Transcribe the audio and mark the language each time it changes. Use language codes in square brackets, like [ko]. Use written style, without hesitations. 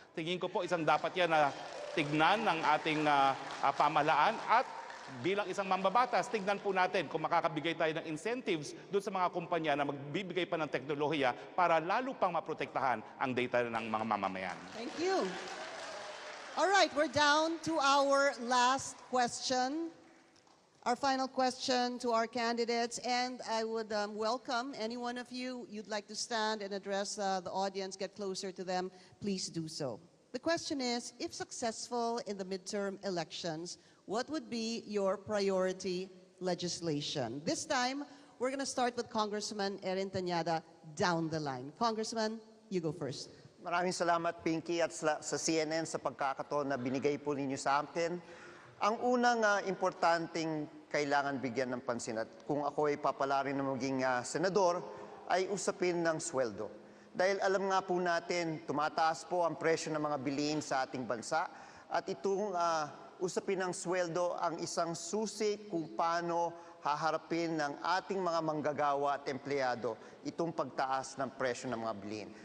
[tl] Tingin ko po isang dapat yan na tignan ng ating pamahalaan at bilang isang mambabatas, tignan po natin kung makakabigay tayo ng incentives doon sa mga kumpanya na magbibigay pa ng teknolohiya para lalo pang maprotektahan ang data ng mga mamamayan. [en] Thank you. All right, we're down to our last question, our final question to our candidates, and I would welcome any one of you, you'd like to stand and address the audience, get closer to them, please do so. The question is, if successful in the midterm elections, what would be your priority legislation? This time, we're going to start with Congressman Erin Tanyada down the line. Congressman, you go first. [tl] Maraming salamat, Pinky, at sa CNN sa pagkakataon na binigay po ninyo sa akin. Ang unang importanteng kailangan bigyan ng pansin at kung ako ay papalarin na maging senador, ay usapin ng sweldo. Dahil alam nga po natin, tumataas po ang presyo ng mga bilihin sa ating bansa at itong usapin ng sweldo ang isang susi kung paano haharapin ng ating mga manggagawa at empleyado itong pagtaas ng presyo ng mga bilihin.